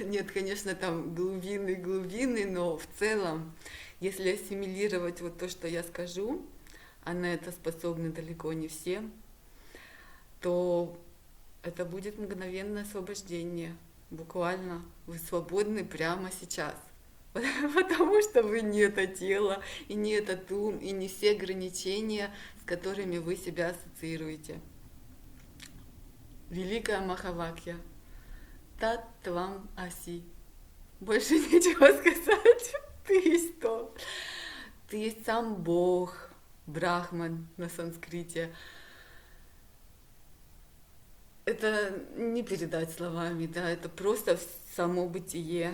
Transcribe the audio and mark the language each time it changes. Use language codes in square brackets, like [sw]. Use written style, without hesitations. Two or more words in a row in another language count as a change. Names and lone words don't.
[ru] Нет, конечно, там глубины, но в целом, если ассимилировать вот то, что я скажу, а на это способны далеко не все, то это будет мгновенное освобождение. Буквально вы свободны прямо сейчас. Потому что вы не это тело, и не этот ум, и не все ограничения, с которыми вы себя ассоциируете. Великая Махавакья. [sa] तत् त्वम् असि. [ru] Больше нечего сказать. Ты есть то. Ты есть сам Бог, Брахман на санскрите. Это не передать словами, да, это просто само бытие.